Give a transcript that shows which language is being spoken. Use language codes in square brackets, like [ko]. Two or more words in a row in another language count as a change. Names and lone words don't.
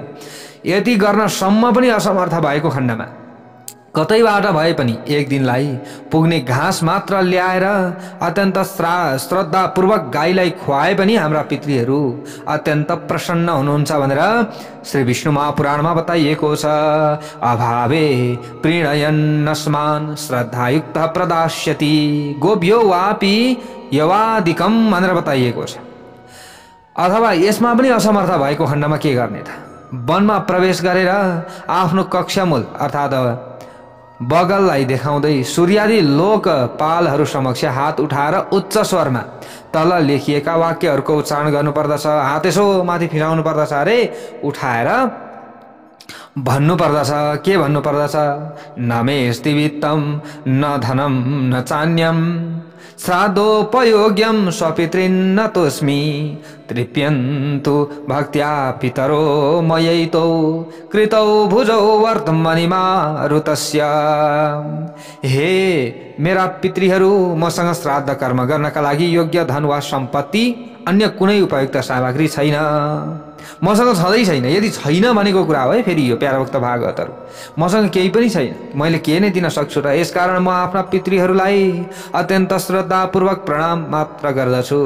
[ne] यति गर्नसम्म पनि असमर्थ भएको खण्डमा कतैबाट भए पनि एक दिनलाई पुग्ने घाँस मात्र ल्याएर अत्यन्त श्रद्धापूर्वक गाईलाई खुवाए पनि हाम्रा पितृहरू अत्यन्त प्रसन्न हुनुहुन्छ भनेर श्री विष्णु महापुराणमा बताइएको छ। [sa] अभावे प्रीणयन्नस्मान् श्रद्धायुक्त प्रदास्यति गोभ्यो वापि यवादिकम [ne] भनेर बताइएको छ। अथवा यसमा पनि असमर्थ भएको खण्डमा के गर्ने त? वनमा प्रवेश गरेर आफ्नो कक्षामूल अर्थात् बगललाई देखाउँदै सूर्यादि लोकपालहरू समक्ष हात उठाएर उच्च स्वरमा तल लेखिएका वाक्यहरूको उच्चारण गर्नुपर्दछ। हात यसो माथि फिराउनु पर्दछ अरे, उठाएर भन्नु पर्दछ। के भन्नु पर्दछ? [sa] न मेस्ति वित्तम न धनम न चान्यम श्राद्धोपयोग्यम स्वपितृन्न तोस्मि तृप्यन्तु भक्त्या पितरो मयैतो कृतौ भुजौ वर्तमनिमा ऋतस्य। [ne] हे मेरा पितृहरू, मसँग श्राद्ध कर्म गर्नका लागि योग्य धन वा सम्पत्ति अन्य कुनै उपयुक्त सामग्री छैन, मसँग छँदै छैन। यदि छैन भनेको कुरा हो है फेरि यो प्यारभक्त भागवतहरू, मसँग केही पनि छैन, मैले के नै दिन सक्छु र? यसकारण म आफ्ना पितृहरूलाई अत्यन्त श्रद्धापूर्वक प्रणाम मात्र गर्दछु।